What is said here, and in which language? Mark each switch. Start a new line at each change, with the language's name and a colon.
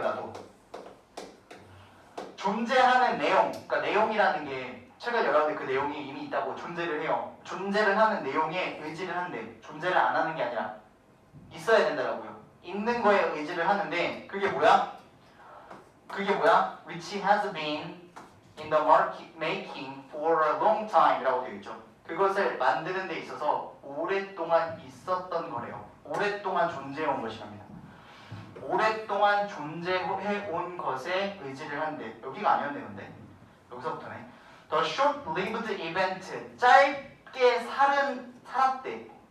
Korean: 나도 존재하는 내용. 그러니까 내용이라는 게 책을 열었는데 그 내용이 이미 있다고 존재를 해요. 존재를 하는 내용에 의지를 한대. 존재를 안 하는 게 아니라 있어야 된다라고요. 있는 거에 의지를 하는데 그게 뭐야?
English: Which has been in the making for a long time 이라고 되어 있죠.
Korean: 그것을 만드는 데 있어서 오랫동안 있었던 거래요. 오랫동안 존재해온 것이랍니다. 오랫동안 존재해온 것에 의지를 한대. 여기가 아니었네 근데. 여기서부터네.
English: The short-lived event.
Korean: 짧게 살았대.